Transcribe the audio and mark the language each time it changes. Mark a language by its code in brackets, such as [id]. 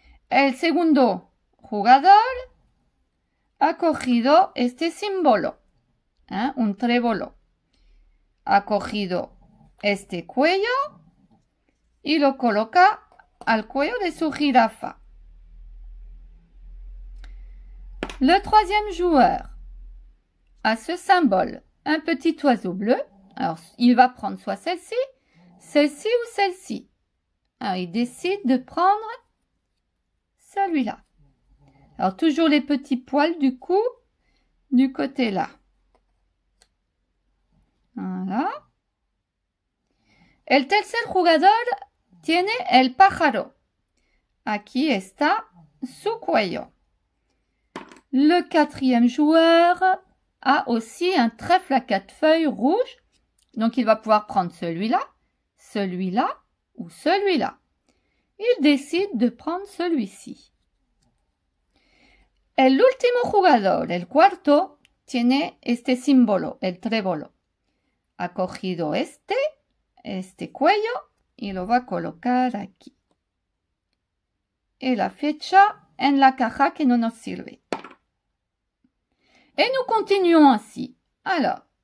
[es] El segundo jugador ha cogido este símbolo. un trébolo. Ha cogido este cuello y lo coloca al cuello de su jirafa. [fr] Le troisième joueur a ce symbole, un petit oiseau bleu. Alors, il va prendre soit celle-ci ou celle-ci. Alors, il décide de prendre celui-là. Alors, toujours les petits poils du cou du côté là. Voilà. [es] El tercer jugador tiene el pájaro. Aquí está su cuello. [fr] Le quatrième joueur a aussi un trèfle à 4 feuilles rouge. Donc, il va pouvoir prendre celui-là, celui-là ou celui-là. Il décide de prendre celui-ci. [es] El último jugador, el cuarto, tiene este símbolo, el trébolo. Ha cogido este cuello y lo va a colocar aquí. Y la fecha en la caja que no nos sirve. [fr] Et nous continuons ainsi. Alors,